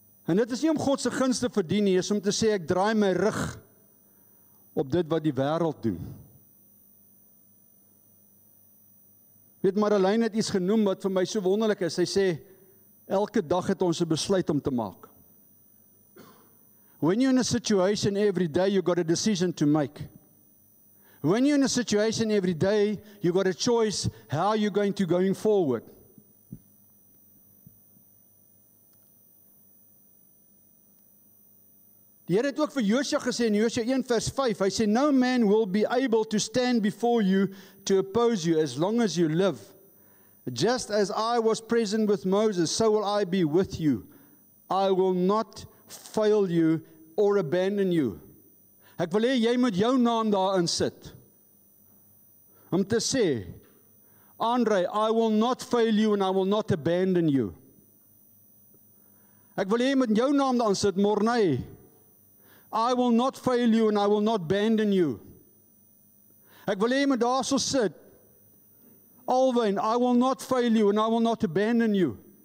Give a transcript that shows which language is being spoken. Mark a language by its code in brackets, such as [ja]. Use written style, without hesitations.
[af] En dit is nie om God se gunste te verdien nie, is om te sê ek draai my rug op dit wat die wêreld doen. Weet, Marlene het iets genoem wat vir my so wonderlik is. Sy sê, elke dag het ons 'n besluit om te maak. [en] When you're in a situation every day, you got a decision to make. When you're in a situation every day, you got a choice how you're going forward. [af] Die Here het ook vir Josua gesê in Josua 1 vers 5, hy sê, [en] no man will be able to stand before you to oppose you as long as you live. Just as I was present with Moses, so will I be with you. I will not fail you or abandon you. [af] Ek wil hê jy moet jou naam daarin sit. Om te sê, [en] Andre, I will not fail you and I will not abandon you. [af] Ek wil hê met jou naam dan sit, [en] Morney. I will not fail you and I will not abandon you. [af] Ek wil hê met daar so sit, [en] Alwyn, I will not fail you and I will not abandon you.